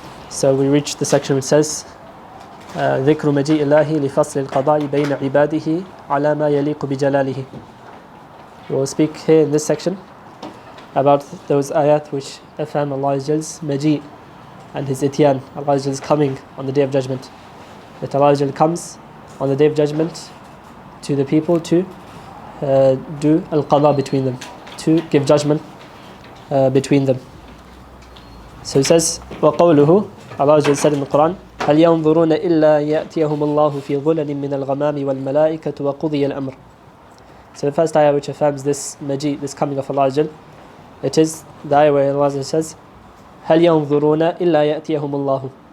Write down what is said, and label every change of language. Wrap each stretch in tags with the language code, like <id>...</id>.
<en>So we reached the section which says</en> <ar>ذكر مجيء الله لفصل القضاء بين عباده على ما يليق بجلاله.</ar> <en>We will speak here in this section about those ayat which affirm Allah's maji' and His ityan, Allah's coming on the Day of Judgment. That Allah comes on the Day of Judgment to the people to do al-qada between them, to give judgment between them. So He says,</en> <ar>وَقَوْلُهُ,</ar> <en>Allah said in the Quran,</en> <ar>هَلْ يَنظُرُونَ إِلَّا يَأْتِيَهُمُ اللَّهُ فِي ظُلَلٍ مِّنَ الْغَمَامِ وَالْمَلَائِكَةُ وَقُضِيَ الْأَمْرُ.</ar> <en>So the first ayah which affirms this maji', this coming of Allah, it is the ayah where Allah says,</en> <ar>هَلْ يَنظُرُونَ إِلَّا يَأْتِيَهُمُ اللَّهُ.</ar>